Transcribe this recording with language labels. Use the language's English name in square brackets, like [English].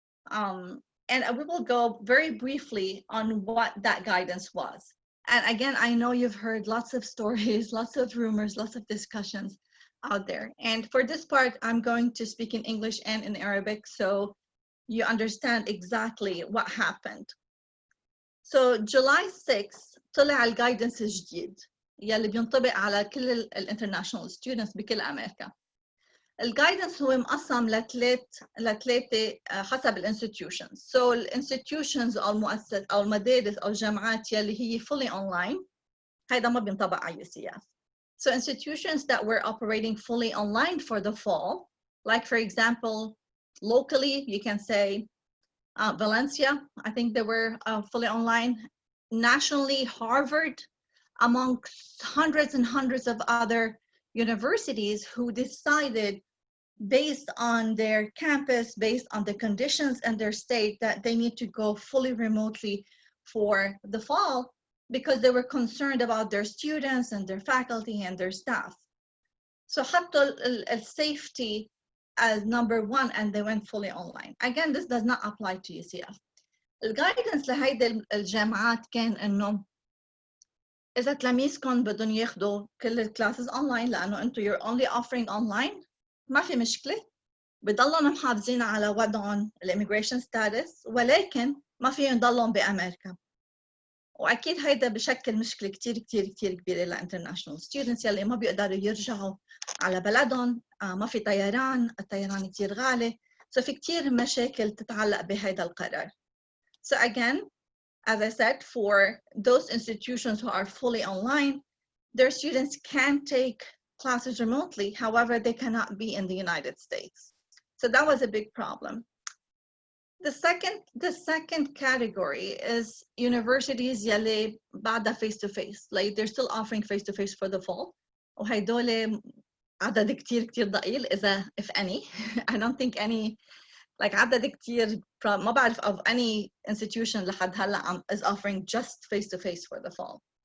[English] And we will go very briefly on what that guidance was. And again, I know you've heard lots of stories, lots of rumors, lots of discussions out there. And for this part, I'm going to speak in English and in Arabic so you understand exactly what happened. So July 6, [Arabic] طلع الجايدنس الجديد يلي بينطبق على كل الانترناشونال ستودنتس بكل امريكا. الجايدنس هو مقسم لثلاثه حسب الانستتيوشنز. سو الانستتيوشنز او المؤسسات او المدارس او الجامعات يلي هي [English] fully online [Arabic] هيدا ما بينطبق على UCF. [English] So institutions that were operating fully online for the fall, like for example, locally, you can say Valencia, I think they were fully online. Nationally, Harvard, amongst hundreds and hundreds of other universities who decided based on their campus, based on the conditions and their state that they need to go fully remotely for the fall, because they were concerned about their students and their faculty and their staff. So [Arabic] حطوا [English] safety as number one and they went fully online. Again, this does not apply to UCF. [Arabic] الجايدنس لهيدي الجامعات كان انه اذا تلاميذكم بدهم ياخذوا كل الكلاسز اونلاين لانه انتم [English] you're only offering online [Arabic] ما في مشكله، بضلهم محافظين على وضعهم الاميجريشن ستاتس، ولكن ما فيهم يضلهم بامريكا. واكيد هيدا بشكل مشكله كثير كثير كثير كبيره للانترناشونال ستودنتس يلي ما بيقدروا يرجعوا على بلدهم، ما في طيران، الطيران كثير غالي، سو في كثير مشاكل تتعلق بهيدا القرار. [English] So again, as I said, for those institutions who are fully online, their students can take classes remotely, however, they cannot be in the United States. So that was a big problem. The second category is universities [Arabic] يلي بعدها [English] face-to-face, like they're still offering face-to-face for the fall. [Arabic] وهيدول عدد كتير ضئيل إذا [English] if any. I don't think any, like [Arabic] عدد كتير ما بعرف [English] of any institution [Arabic] لحد هلا [English] is offering just face-to-face for the fall.